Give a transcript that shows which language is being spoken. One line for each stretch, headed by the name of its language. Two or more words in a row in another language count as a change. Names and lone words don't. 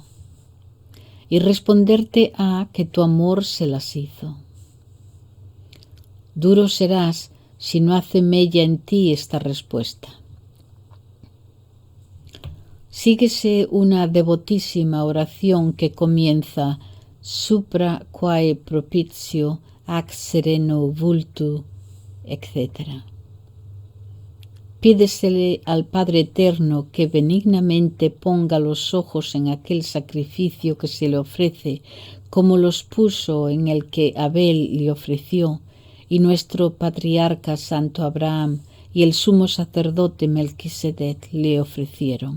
Spanish: Y responderte ha que tu amor se las hizo. Duro serás si no hace mella en ti esta respuesta. Síguese una devotísima oración que comienza
Latin: supra quae propitio ac sereno vultu,
Spanish: etc. Pídesele al Padre Eterno que benignamente ponga los ojos en aquel sacrificio que se le ofrece, como los puso en el que Abel le ofreció, y nuestro patriarca Santo Abraham y el sumo sacerdote Melquisedec le ofrecieron.